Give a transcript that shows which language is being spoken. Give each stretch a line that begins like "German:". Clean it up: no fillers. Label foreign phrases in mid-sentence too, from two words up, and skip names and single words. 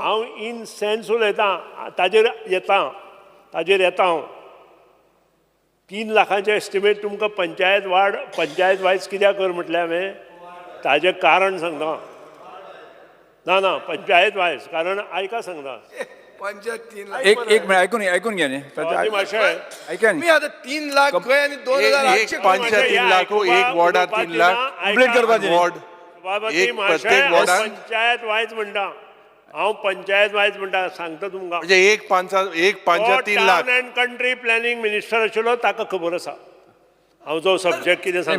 Konkani: हांव
English: in sense
Konkani: उलयतां ताजेर येता हांव 3 लाखांचे एस्टिमेट तुमकां पंचायत वायज कित्याक कर म्हटलें हांवें ताजें कारण सांगता ना पंचायत वायज कारण आयका सांगता पंचायत 3 लाख
Marathi: एक मिनिट ऐकून घ्या न्ही ऐका मी आता 3 लाख खंय आणि 2800
Konkani: पंचायत 3 लाख एक वॉर्डार 3 लाख कंप्लीट करपाक दियात वॉर्ड एक प्रत्येक वॉर्डान पंचायत वायज म्हणटा हांव पंचायत वायज म्हणटा सांगता तुमकां म्हणजे एक पंचायत 3 लाख
English: Town and Country Planning Minister
Konkani: आशिल्लो ताका खबर आसा हांव जो सब्जेक्ट कितें सांगता